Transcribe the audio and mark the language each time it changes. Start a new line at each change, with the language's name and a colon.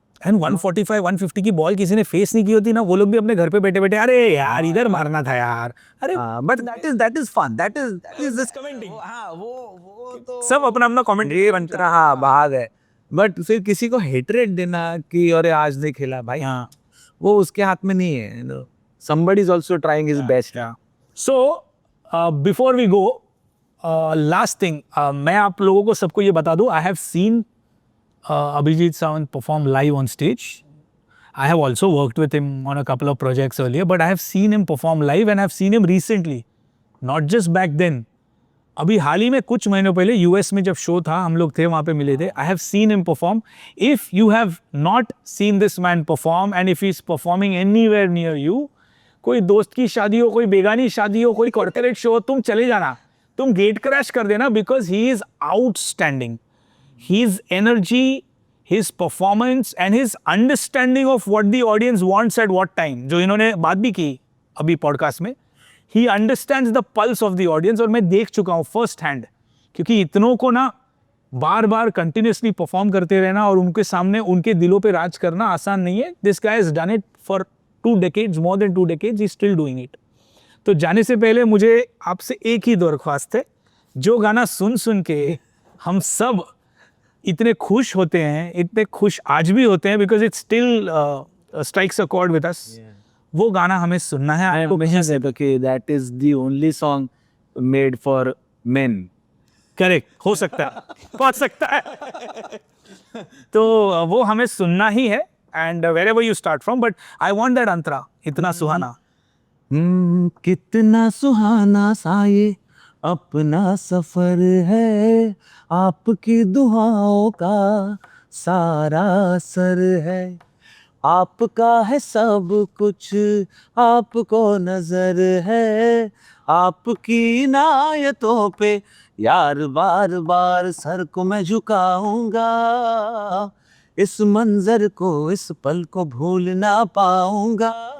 Hindi: And 145 150 की ball किसी ने फेस नहीं की होती ना, वो लोग भी अपने घर पे बैठे बैठे अरे यार इधर मारना था यार, अरे
English: But that is fun, that is this commenting.
Hindi: वो तो सब अपना अपना कमेंट्री बनता है। हाँ, भाग है। बट फिर किसी को हेटरेट देना कि अरे आज नहीं खेला भाई, हाँ, वो उसके हाथ में नहीं है।
English: somebody is also trying his best. So before we go, last thing,
Hindi: मैं आप लोगों को सबको ये बता दूं,
English: I have seen Abhijit Sawant perform live on stage. I have also worked with him on a couple of projects earlier, but I have seen him perform live and I have seen him recently, not just back then.
Hindi: अभी हाल ही में कुछ महीनों पहले US में जब show था, हम लोग थे वहाँ पे मिले थे।
English: I have seen him perform. If you have not seen this man perform and if he is performing anywhere near you,
Hindi: कोई दोस्त की शादी हो, कोई बेगानी शादी हो, कोई कॉर्पोरेट शो हो, तुम चले जाना, तुम गेट क्रैश कर देना,
English: Because he is outstanding. His energy, his performance and his understanding of what the audience wants at what time,
Hindi: जो इन्होंने बात भी की अभी पॉडकास्ट में,
English: he understands the pulse of the audience.
Hindi: और मैं देख चुका हूँ फर्स्ट हैंड, क्योंकि इतनों को ना बार बार कंटिन्यूसली परफॉर्म करते रहना और उनके सामने उनके दिलों पे राज करना आसान नहीं है.
English: This guy has done it for 2 decades, more than 2 decades, he is still doing it.
Hindi: तो जाने से पहले मुझे आपसे एक ही दरख्वास्त है, जो गाना सुन सुन के हम सब इतने खुश होते हैं, इतने खुश आज भी होते हैं,
English: because it still strikes a chord with us,
Hindi: वो गाना हमें सुनना है.
English: I mentioned that, okay, that is the only song made for men.
Hindi: Correct, हो सकता है, पहुंच सकता है. तो वो हमें सुनना ही है.
English: and wherever you start from, but I want that
Hindi: अंतरा, इतना सुहाना. कितना सुहाना सा ये अपना सफर है, आपकी दुआओं का सारा असर है, आपका है सब कुछ, आपको नजर है, आपकी इनायतों पे यार बार बार सर को मैं झुकाऊंगा, इस मंजर को इस पल को भूल ना पाऊंगा,